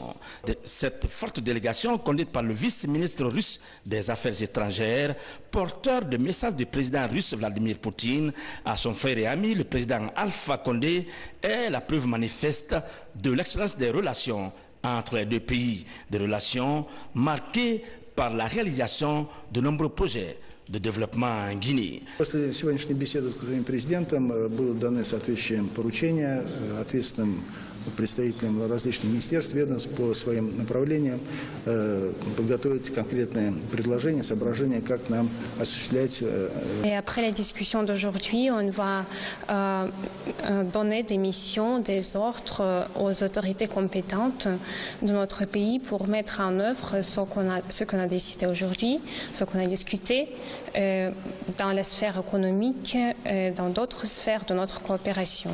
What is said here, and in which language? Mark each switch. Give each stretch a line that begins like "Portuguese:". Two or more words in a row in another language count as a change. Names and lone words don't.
French: Cette forte délégation, conduite par le vice-ministre russe des Affaires étrangères, porteur de messages du président russe Vladimir Poutine à son frère et ami, le président Alpha Condé, est la preuve manifeste de l'excellence des relations entre les deux pays, des relations marquées par la réalisation de nombreux projets de développement en Guinée.
Russian: После сегодняшней беседы с господин президентом было даны соответствующие поручения ответственным представителям различных министерств, ведомств по своим направлениям, подготовить конкретные предложения, соображения, как нам осуществлять.
French: Et après les discussions d'aujourd'hui, on va donner des missions, des ordres aux autorités compétentes de notre pays pour mettre en œuvre ce qu'on a décidé aujourd'hui, ce qu'on a discuté dans la sphère économique, dans d'autres sphères de notre coopération.